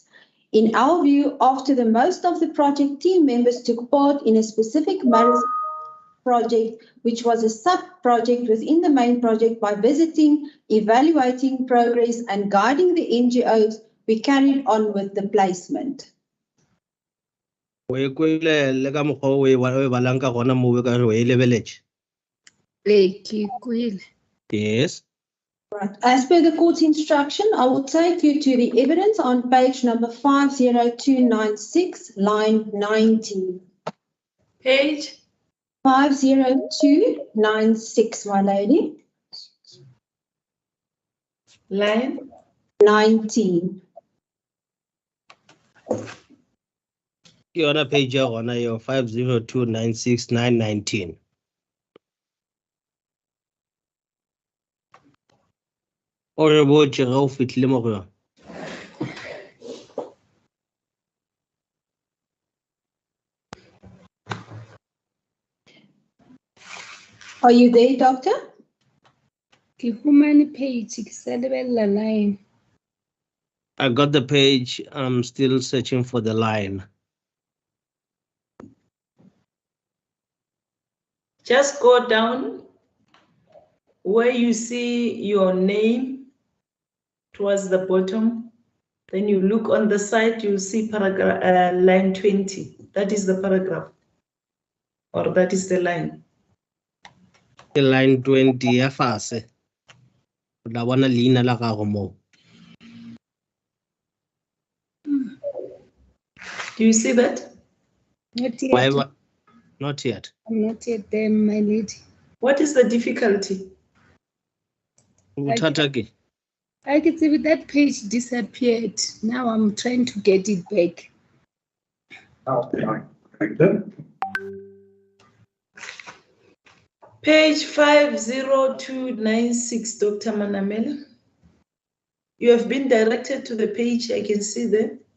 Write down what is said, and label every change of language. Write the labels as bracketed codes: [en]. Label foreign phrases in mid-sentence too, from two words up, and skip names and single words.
[en] In our view, after the most of the project team members took part in a specific project, which was a sub-project within the main project, by visiting, evaluating progress and guiding the NGOs, we carried on with the placement. [nso] We kwile le ka mokgwa we balang ka gona mo ka we lebeletše. Ke kwile. [en] Yes. Right. As per the court's instruction, I will take you to the evidence on page number 50296, line 19. Page 50296, my lady. Line 19. [nso] Ke yona page ya gona yo 50296,919. O re botše ga o fitlhile mo go yona. [en] Are you there, doctor? [nso] Ke humane page ke sa lebelela line. [en] I got the page. I'm still searching for the line. Just go down where you see your name towards the bottom. Then you look on the side, you'll see paragraph line 20. That is the paragraph, or that is the line. The line 20 [nso] ya fase. O tla bona leina la gago mo. [en] Do you see that? Not yet. Not yet. I'm not yet there, my lady. What is the difficulty? [nso] Bothata ke. [en] I can see that page disappeared. Now I'm trying to get it back. Page 50296, Dr. Manamela. You have been directed to the page, I can see there.